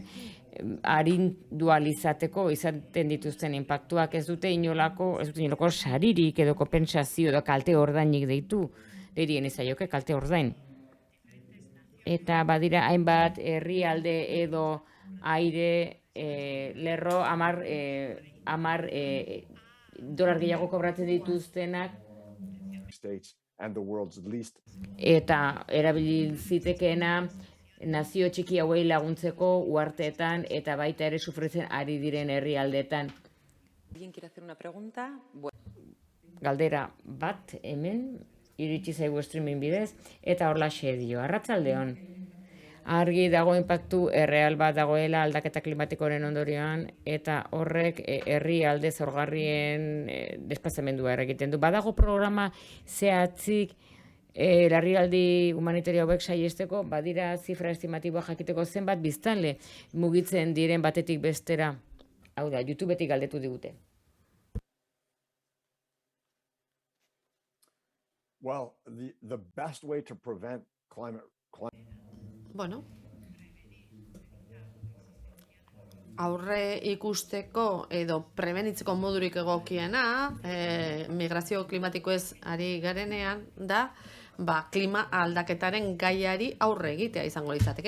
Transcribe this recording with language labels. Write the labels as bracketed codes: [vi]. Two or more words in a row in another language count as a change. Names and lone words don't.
[eu] Arindu ahal izateko izaten dituzten inpaktuak ez dute inolako saririk edo konpentsazio edo kalte ordainik deitu, deirien izaioke kalte ordain. Eta badira hainbat herrialde edo aire lerro 10 dolar gehiago kobratzen dituztenak [en] States and the world's least. [eu] eta erabili zitekeena nazio txiki hauei laguntzeko uharteetan eta baita ere sufritzen ari diren herrialdeetan. [es] ¿Alguien quiere hacer una pregunta? [eu] Galdera bat hemen iritsi zaigu streaming bidez eta horlaxe dio. Arratsaldeon. Argi dago inpaktu erreal bat dagoela aldaketa klimatikoaren ondorioan eta horrek herrialde zaurgarrien desplazamendua eragiten du. Badago programa zehatzik larrialdi humanitario hauek saihesteko, badira zifra estimatiboa jakiteko zenbat biztanle mugitzen diren batetik bestera. Hau da, YouTubetik galdetu digute. [en] Well, the best way to prevent climate [eu] Bueno, aurre ikusteko edo prebenitzeko modurik egokiena, migrazio klimatikoez ari garenean da, klima aldaketaren gaiari aurre egitea izango litzateke.